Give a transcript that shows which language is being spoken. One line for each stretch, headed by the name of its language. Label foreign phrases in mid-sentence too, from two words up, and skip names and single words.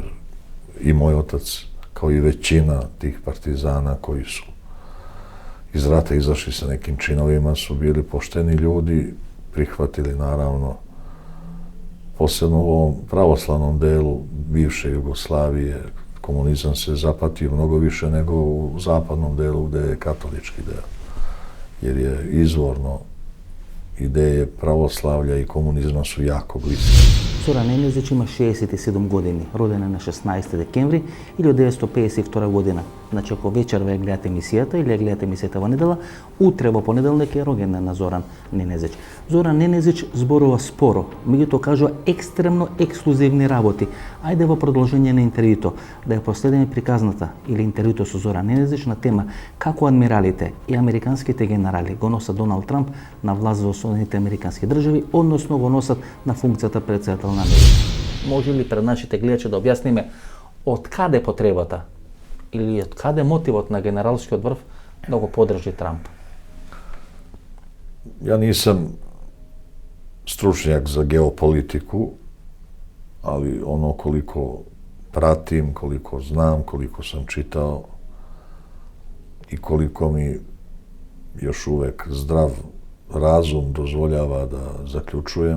Serbian: i moj otac kao i većina tih partizana koji su iz rata izašli sa nekim činovima su bili pošteni ljudi, prihvatili naravno, posebno u ovom pravoslavnom delu bivše Jugoslavije, komunizam se zapatio mnogo više nego u zapadnom delu gde je katolički deo, jer je izvorno ideje pravoslavlja i komunizma su jako bliske.
Macedonian: Зоран Ненезич има 67 години, роден е на 16 декември 1952 година. Значи, ако вечер ве гледате емисијата или ја гледате емисијата во недела, утре во понеделник е роѓен на Зоран Ненезич. Зоран Ненезич зборува споро, меѓутоа кажува екстремно ексклузивни работи. Ајде во продолжение на интервјуто да ја проследиме приказната или интервјуто со Зоран Ненезич на тема како адмиралите и американските генерали го носат Доналд Трамп на власт во Соединените американски држави, односно го носат на функцијата председател на Америка. Може ли пред нашите гледачи да објасниме од каде потребата или од каде мотивот на генералскиот врв да го подржи Трамп?
Serbian: Ja nisam stručnjak za geopolitiku, ali ono koliko pratim, koliko znam, koliko sam čitao i koliko mi još uvek zdrav razum dozvoljava da zaključujem.